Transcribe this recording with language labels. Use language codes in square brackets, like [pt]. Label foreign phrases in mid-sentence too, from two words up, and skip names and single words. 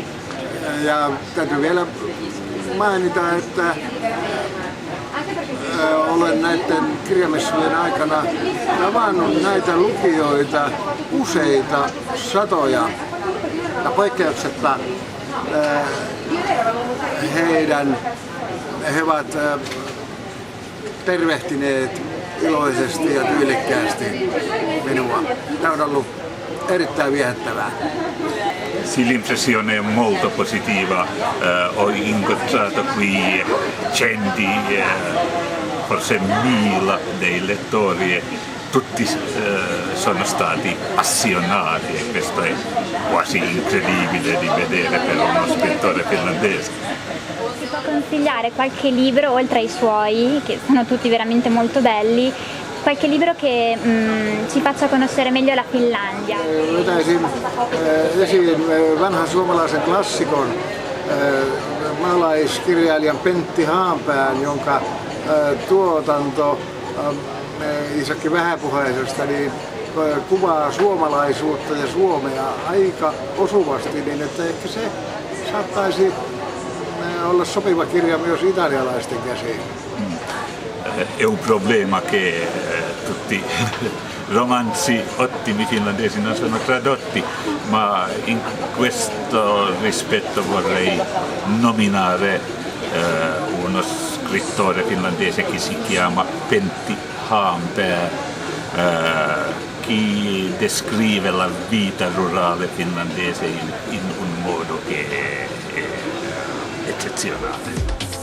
[fi] Ja täytyy vielä mainita, että olen näiden kirjamessujen aikana tavannut näitä lukijoita useita satoja ja poikkeuksetta heidän he ovat tervehtineet iloisesti ja tyylikkäästi minua. Tämä on ollut erittäin viehättävää. [it] Sì, l'impressione è molto positiva. Ho incontrato qui centi, forse 1000 dei lettori e tutti sono stati appassionati e questo è quasi incredibile di vedere per uno scrittore finlandese. Si può consigliare qualche libro oltre ai suoi, che sono tutti veramente molto belli, qualche libro che ci faccia conoscere meglio la Finlandia? [fi] Vetäisin esiin vanhan suomalaisen klassikon, maalaiskirjailijan Pentti Haanpään, jonka tuotanto Isakki Vähäpuheisesta niin kuvaa suomalaisuutta ja Suomea aika osuvasti, niin että ehkä se saattaisi olla sopiva kirja myös italialaisten käsiin. [it] È un problema che tutti romanzi ottimi finlandesi non sono tradotti, ma in questo rispetto vorrei nominare uno scrittore finlandese che si chiama Pentti Haanpää, che descrive la vita rurale finlandese in un modo che è eccezionale.